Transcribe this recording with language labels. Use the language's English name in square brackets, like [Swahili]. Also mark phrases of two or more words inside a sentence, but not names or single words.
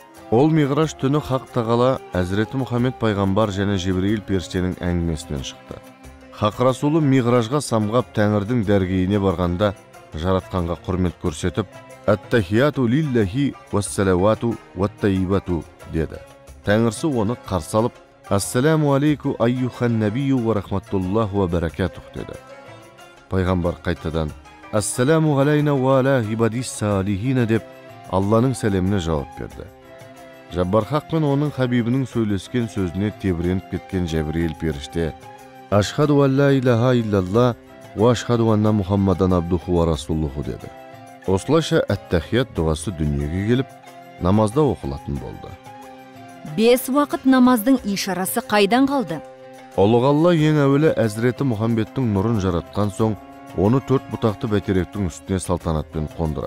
[Kazakh] Ол Миғраж түні Хақ тағала Әзіреті Мұхаммед пайғамбар және Жибрейіл періштенің әңгімесінен шықты. Хақ Расулы Миғражға самғап Тәңірдің дәргейіне барғанда жаратқанға құрмет көрсетіп, [Arabic] «التحيات لله والصلوات والطيبات» [Kazakh] деді. Тәңірсі оны қарсы алып, [Arabic] «السلام عليك أيها النبي ورحمة الله وبركاته» деді. [Kazakh] Пайғамбар қайтадан [Arabic] «السلام علينا وعلى عباد الصالحين» [Kazakh] деп Алланың сәлеміне жауап берді. Жаббар Хақ пен оның хабибінің сөйлескен сөзіне тебіреніп кеткен Жәбірейіл періште [Arabic] «أشهد أن لا إله إلا الله وأشهد أن محمدا عبده ورسوله» [Kazakh] деді. Осылайша әт-тахият дұғасы дүниеге келіп, намазда оқылатын болды. 5 уақыт намаздың ишарасы қайдан қалды? Ұлық Алла ең әуелі Әзіреті Мұхаммедтің нұрын жаратқан соң, оны 4 бұтақты бәйтеректің үстіне салтанатпен қондырады.